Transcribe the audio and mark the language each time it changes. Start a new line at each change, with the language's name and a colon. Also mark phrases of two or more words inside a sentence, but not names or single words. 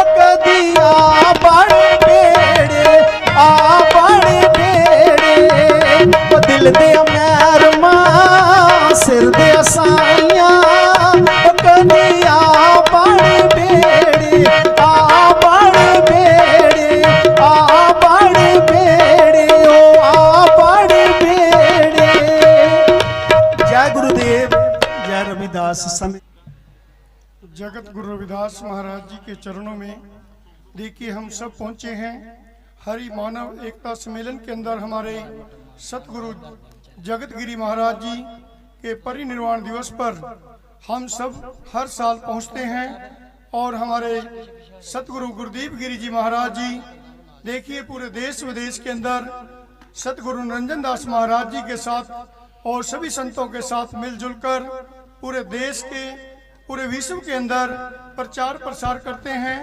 Punjabi: ਕਦਿਆ ਬੜ ਬੇੜੇ, ਆ ਬੜ ਬੇੜੇ, ਓ ਦਿਲ ਦੇ ਮਹਿਰਮਾ ਸਿਰ ਦੇ ਸਾਈਆਂ, ਓ ਕਦਿਆ ਬੜ ਬੇੜੇ, ਆ ਬੜ ਬੇੜੇ, ਆ ਬੜ ਬੇੜੇ, ਓ ਆ ਬੜ ਬੇੜੇ।
Hindi: जय गुरुदेव, जय रविदास। समय जगत गुरु रविदास महाराज जी के चरणों में देखिए हम सब पहुंचे हैं। हरि मानव एकता सम्मेलन के अंदर हमारे सतगुरु जगत गिरी महाराज जी के परिनिर्वाण दिवस पर हम सब हर साल पहुंचते हैं, और हमारे सतगुरु गुरुदीप गिरी जी महाराज जी देखिए पूरे देश विदेश के अंदर सतगुरु निरंजन दास महाराज जी के साथ और सभी संतों के साथ मिलजुल कर पूरे देश के पूरे विश्व के अंदर प्रचार प्रसार करते हैं।